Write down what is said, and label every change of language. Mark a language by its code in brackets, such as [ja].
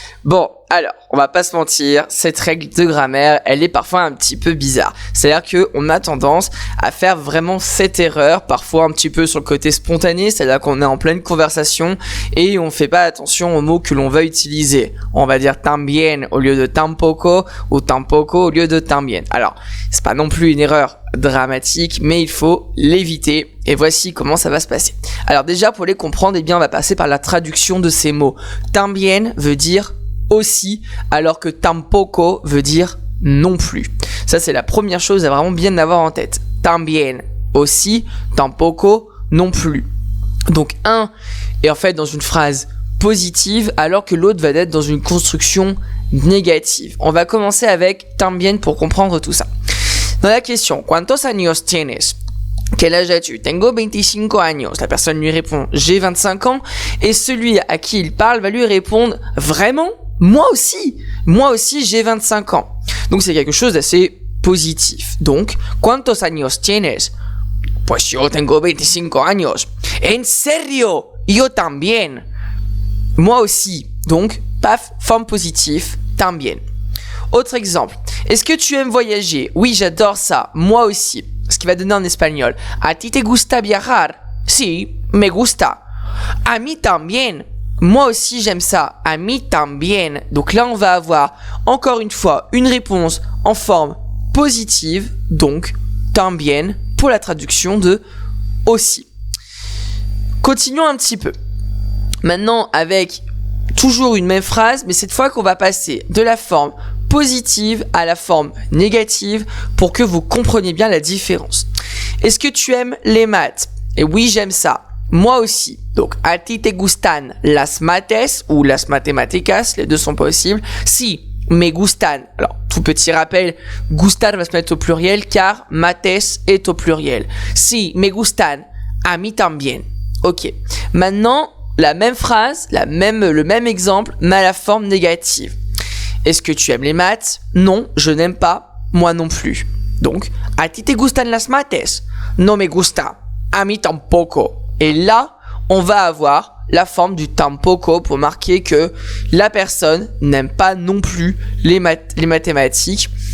[fr] Bon, alors, on va pas se mentir, cette règle de grammaire, elle est parfois un petit peu bizarre. C'est-à-dire qu'on a tendance à faire vraiment cette erreur, parfois un petit peu sur le côté spontané, c'est-à-dire qu'on est en pleine conversation et on fait pas attention aux mots que l'on va utiliser. On va dire también au lieu de tampoco ou tampoco au lieu de también. Alors, c'est pas non plus une erreur dramatique, mais il faut l'éviter. Et voici comment ça va se passer. Alors déjà, pour les comprendre, eh bien, on va passer par la traduction de ces mots. También veut dire aussi, alors que tampoco veut dire non plus. Ça, c'est la première chose à vraiment bien avoir en tête. También, aussi, tampoco, non plus. Donc, un est en fait dans une phrase positive, alors que l'autre va être dans une construction négative. On va commencer avec también pour comprendre tout ça. Dans la question, [es] ¿Cuántos años tienes? [fr] Quel âge as-tu? [es] Tengo 25 años. [fr] La personne lui répond, j'ai 25 ans. Et celui à qui il parle va lui répondre, vraiment? Moi aussi j'ai 25 ans. Donc c'est quelque chose d'assez positif. [es] Donc, ¿Cuántos años tienes? Pues yo tengo 25 años. En serio? Yo también. [fr] Moi aussi. Donc, paf, forme positive, también. Autre exemple. Est-ce que tu aimes voyager? Oui, j'adore ça. Moi aussi. Ce qui va donner en espagnol. [es] ¿A ti te gusta viajar? Sí, me gusta. A mí también. [fr] Moi aussi j'aime ça. [es] A mí también. [fr] Donc là on va avoir encore une fois une réponse en forme positive. Donc también pour la traduction de aussi. Continuons un petit peu. Maintenant avec toujours une même phrase, mais cette fois qu'on va passer de la forme positive à la forme négative pour que vous compreniez bien la différence. Est-ce que tu aimes les maths? Et oui, j'aime ça. Moi aussi. Donc, [es] a ti te gustan las mates [fr] ou [es] las matemáticas, [fr] les deux sont possibles. [es] Si, me gustan. [fr] Alors, tout petit rappel, gustan va se mettre au pluriel car mates est au pluriel. [es] Si, me gustan, a mí también. Ok. [fr] Maintenant, la même phrase, le même exemple, mais à la forme négative. Est-ce que tu aimes les maths? Non, je n'aime pas. Moi non plus. Donc, [es] a ti te gustan las mates? No me gusta. A mí tampoco. [fr] Et là, on va avoir la forme du tampoco pour marquer que la personne n'aime pas non plus les mathématiques.